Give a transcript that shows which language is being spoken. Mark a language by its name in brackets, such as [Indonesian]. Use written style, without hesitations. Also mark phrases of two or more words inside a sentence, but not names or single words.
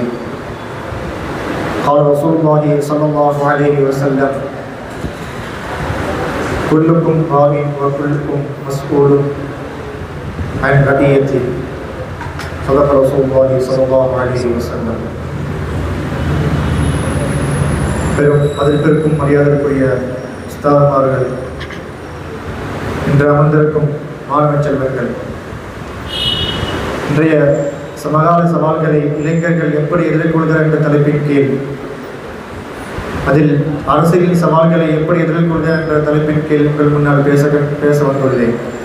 [Arabic] قال رسول الله صلى الله عليه وسلم: كلكم راع وكلكم مسؤول عن رعيته. صدق رسول الله صلى الله عليه وسلم. [Tamil] பெரும் மதிப்பிற்கும் மரியாதைக்குரிய உஸ்தாத்மார்கள், இன்று அமர்ந்திருக்கும் மாணவ செல்வங்கள், இன்றைய சமகால சவால்களை இளைஞர்கள் எப்படி எதிர்கொள்கிறார் என்ற தலைப்பின் கீழ், அதில் அரசியல் சவால்களை எப்படி எதிர்கொள்கிறார் என்ற தலைப்பின் கீழ் உங்கள் முன்னால் பேச வந்துள்ளேன்.